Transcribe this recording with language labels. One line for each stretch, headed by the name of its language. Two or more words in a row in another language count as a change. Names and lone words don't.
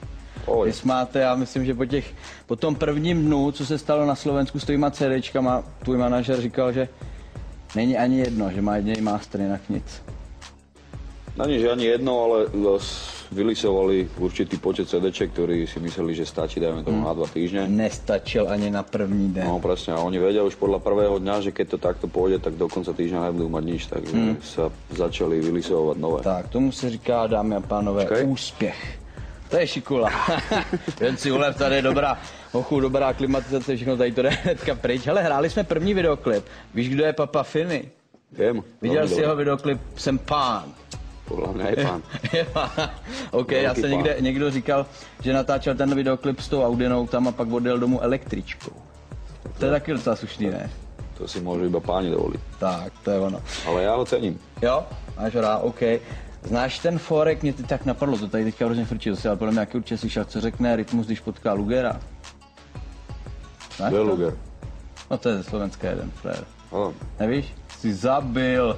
Czech: Vy máte, já myslím, že po tom prvním dnu, co se stalo na Slovensku s tvýma CDčkama, tvůj manažer říkal, že není ani jedno, že má jediný master, jinak nic. Není, že ani jedno, ale vylisovali určitý počet CDček,
Slovak: ktorí si mysleli, že stačí, dajme tomu na 2 týždne.
Czech: Nestačil ani na první den.
Slovak: No presne, a oni vedia už podľa prvého dňa, že keď to takto pôjde, tak do konca týždňa nebudú mať nič, takže sa začali vylisovať nové.
Czech: Tak, tomu se říká, dámy a pánové, úspěch. To je šikula. Jen si ulev, tady je dobrá, dobrá klimatizace, všechno tady to jde hnedka pryč. Hele, hráli jsme první videoklip. Víš, kdo je Papa Finney? Vím. Viděl jsi jeho videoklip Jsem pán.
Slovak: Podľa mňa je pán.
Czech: OK, já se někdo říkal, že natáčel ten videoklip s tou Audinou tam a pak odjel domů električkou. To je taky docela slušný, ne?
Slovak: To si môžu iba páni dovoliť.
Czech: Tak, to je ono. Ale já ho cením. Jo? Máš rád, OK. Znáš ten forek, mě teď tak napadlo, to tady teďka hrozně frčí, ale podle mě jaký určitě slyšel, co řekne Rytmus, když potká Lugera. Kdo je Luger? No to je ze Slovenska jeden frér. Nevíš? Jsi zabil.